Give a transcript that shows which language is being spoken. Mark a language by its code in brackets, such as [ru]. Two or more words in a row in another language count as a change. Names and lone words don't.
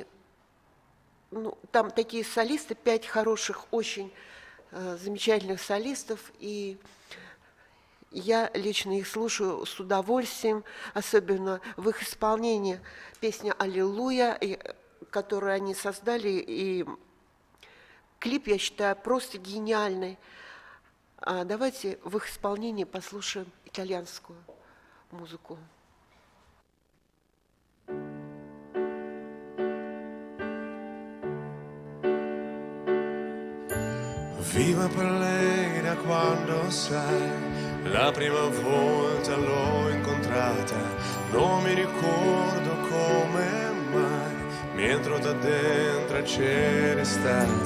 [ru] Ну, там такие солисты, 5 хороших, очень замечательных солистов, и я лично их слушаю с удовольствием, особенно в их исполнении песня «Аллилуйя», которую они создали, и клип, я считаю, просто гениальный. А давайте в их исполнении послушаем итальянскую музыку. [it] Viva per lei da quando sai, la prima volta l'ho incontrata, non mi ricordo come mai, mentre da dentro c'era stata.